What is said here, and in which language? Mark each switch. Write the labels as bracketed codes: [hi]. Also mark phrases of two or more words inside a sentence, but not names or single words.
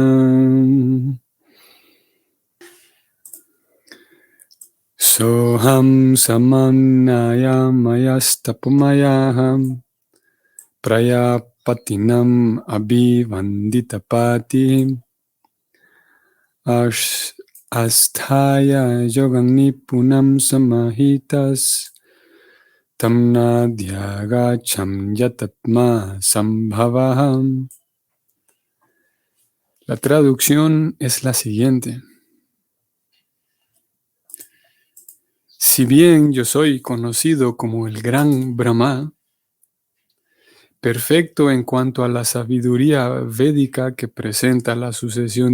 [sa] Soham Samannaya Mayastapmayaham Prayapatinam Abhivanditapati Asthaya Yogam Nipunam Samahitas Tamnadyagacham Yatatma Sambhavaham. [es] La traducción es la siguiente. Si bien yo soy conocido como el gran Brahma, perfecto en cuanto a la sabiduría védica que presenta la sucesión